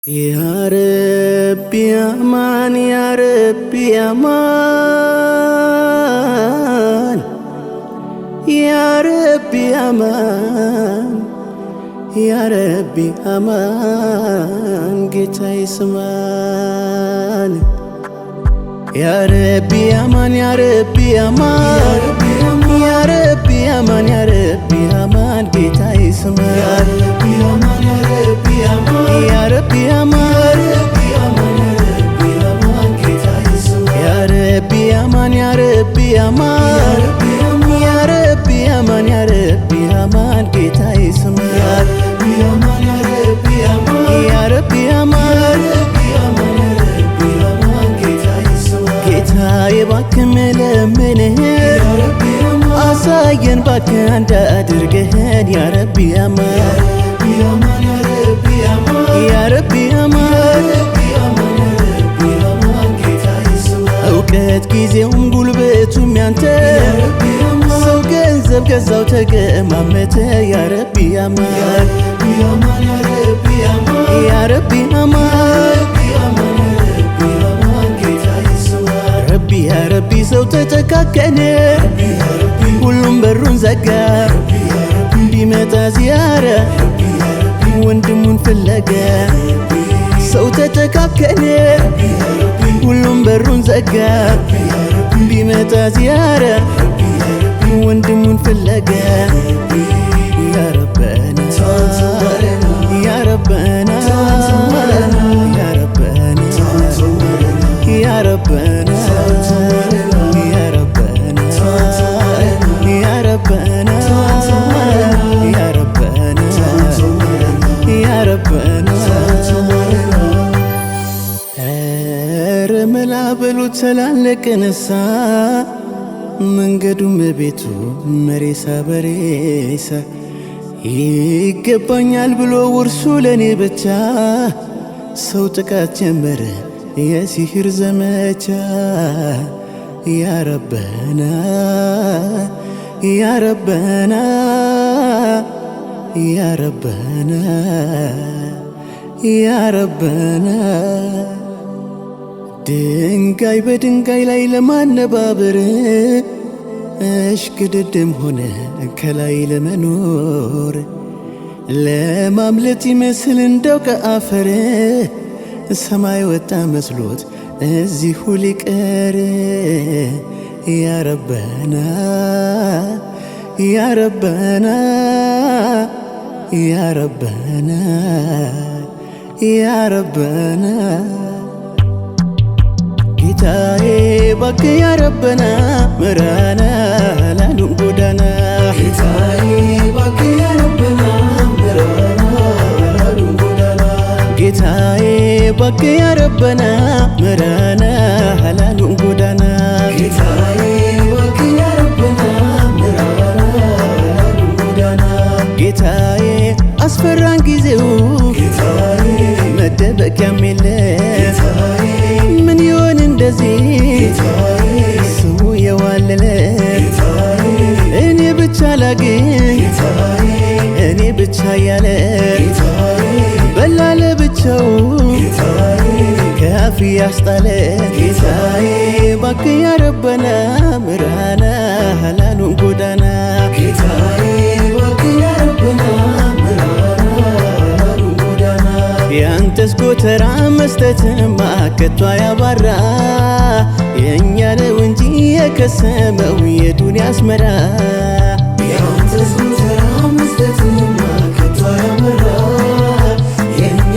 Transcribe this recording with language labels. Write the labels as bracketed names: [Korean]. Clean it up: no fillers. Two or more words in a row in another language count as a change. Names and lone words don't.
[Arabic] يا ربي أمان يا ربي أمان يا ربي أمان يا ربي أمان [Amharic] ጌታ ይስማን [Arabic] يا ربي أمان يا ربي أمان يا ربي أمان يا ربي أمان [Amharic] ጌታ ይስማን [Arabic] يا ربي أمان يا ربي أمان يا ربي أمان يا ربي أمان يا ربي أمان [Amharic] ጌታ ይስማን [Arabic] يا ربي أمان [Amharic] ጌታ የባክ መለምንህ አሳየን ባክ አንድ አድርገህን [Arabic] يا ربي أمان يا ربي أمان [Amharic] እውቀት ጊዜውም ጉልበቱም ያንተ ሰው ገንዘብ ገዛው ተገማመተ [Arabic] يا ربي أمان يا ربي أمان ربي يا ربي [Amharic] ሰው ተጨካከነ ሁሉም በሩን ዘጋ ቢመጣ ዚያራ ወንድሙን ፍለጋ ሰው ተጨካከነ ሁሉም በሩን ዘጋ ቢመጣ ዚያራ ወንድሙን ፍለጋ يا [Arabic] ربنا يا ربنا يا ربنا يا ربنا يا ربنا يا ربنا يا ربنا يا ربنا [Amharic] ረመላ በሉት ተላለቀ ነሳ መንገዱም ቤቱ መሬሳ በሬሳ ይገባኛል ብሎ ውርሱ ለኔ ብቻ ሰው ጥቃት ጀመረ የሲህር ዘመቻ [Arabic] يا ربنا يا ربنا يا ربنا يا ربنا [Amharic] ድንጋይ በድንጋይ ላይ ለማነባበር እሽቅድድም ሆነ ከላይ ለመኖር ለማምለጥ ይመስል እንደው ከአፈር ሰማይ ወጣ መስሎት እዚሁ ሊቀር [Arabic] يا ربنا يا ربنا يا ربنا يا ربنا [Amharic] ጌታዬ ባክ [Arabic] يا ربنا [Amharic] ምራና ላሉን ጎዳና ጌታዬ ባክ [Arabic] يا ربنا [Amharic] ምራና ላሉን ጎዳና ጌታዬ ባክ يا ربنا ምራና ላሉን ጎዳና ጌታዬ ባክ [Arabic] يا ربنا [Amharic] ምራና ላሉን ጎዳና ጌታዬ አስፈራን ጊዜው ጌታዬ መደበቂያም የለ ጌታዬ ምን ይሆን እንደዚህ ስሙ የዋለለ እኔ ብቻ ላግኝ እኔ ብቻ ያለ በላለ ብቻው ከአፍ ያስጣለ ጌታዬ ባክ [Arabic] يا ربنا [Amharic] ምራና ላሉን ጎዳና ጌታዬ ባክ [Arabic] يا ربنا [Amharic] ያንተስ ጎተራ መስጠትማ ከቶ ያባራ የእኛ ነው እንጂ የከሰመው የዱንያ አስመራ ያንተስ ጎተራ መስጠትማ ከቶ ያባራ የእኛ